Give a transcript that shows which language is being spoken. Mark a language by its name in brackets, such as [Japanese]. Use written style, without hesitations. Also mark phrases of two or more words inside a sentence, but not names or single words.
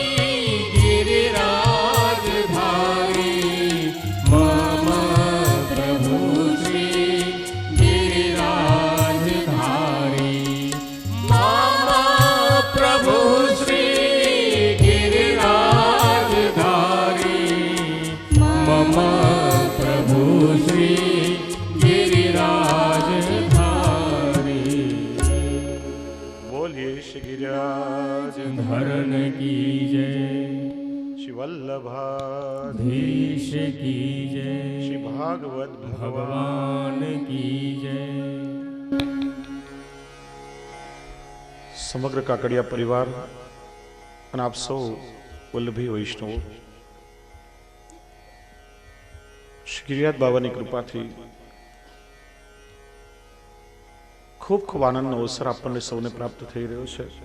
[Hindi] गिरिराजधारी मम प्रभु श्री गिरिराजधारी मम प्रभु श्री गिरिराजधारी मम प्रभु श्री गिरिराजधारी बोलिए श्री गिरिराज धरण की जय श्री वल्लभाधीश धीश की जय श्री भागवत भगवान की जय [Gujarati] સમગ્ર કાકડિયા પરિવાર અને આપ સૌ વલ્લભી વૈષ્ણવો શ્રી ગિરિરાજ બાબાની કૃપાથી ખૂબ ખૂબ આનંદનો અવસર આપણને સૌને પ્રાપ્ત થઈ રહ્યો છે.